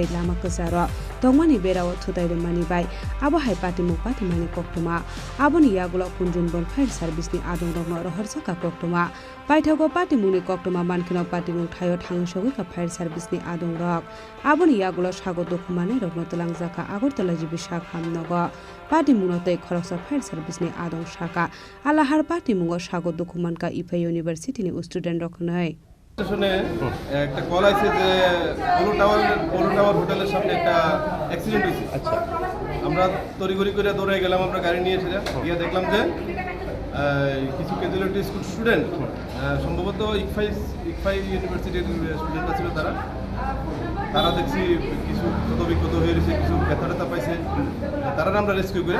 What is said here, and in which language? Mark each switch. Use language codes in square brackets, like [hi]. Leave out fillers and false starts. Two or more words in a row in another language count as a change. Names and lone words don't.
[trp] लामा कजार तंमानि बेराव थुदाइरे मानिबाय आबो हाय पाटिमानि कक्टमा आबोनि यागुलो कुनजुन बन [en] fire service [trp] आदं दंनो रहरसाका कक्टमा बायथागो पाटिमुनि कक्टमा मानखिनो पाटिमु थायो थाङै सगै का [en] fire service [trp] आदं रक आबोनि यागुलो सागो दखुमाने रगनो तलांजाका आगरतला जिबि शाख हामनगो पाटिमुनोतै खरकसा [en] fire service [trp] आदं शाखा आलाहार पाटिमुगो सागो दखुमानका इफा [en] university student [trp] रखनै [bn] স্টেশনে একটা কল আছে যে পোলো টাওয়ার হোটেলের সামনে একটা অ্যাক্সিডেন্ট হয়েছে। আচ্ছা, আমরা তড়িঘড়ি করে দৌড়ে গেলাম, আমরা গাড়ি নিয়ে এসে গিয়ে দেখলাম যে কিছু [en] casualty school student [bn] সম্ভবত ইকফাই ইউনিভার্সিটির স্টুডেন্টরা ছিল, তারা দেখছি কিছু ক্ষত হয়ে রয়েছে, কিছু ব্যথা ট্যাথা পাইছে, তারা আমরা রেস্কিউ করে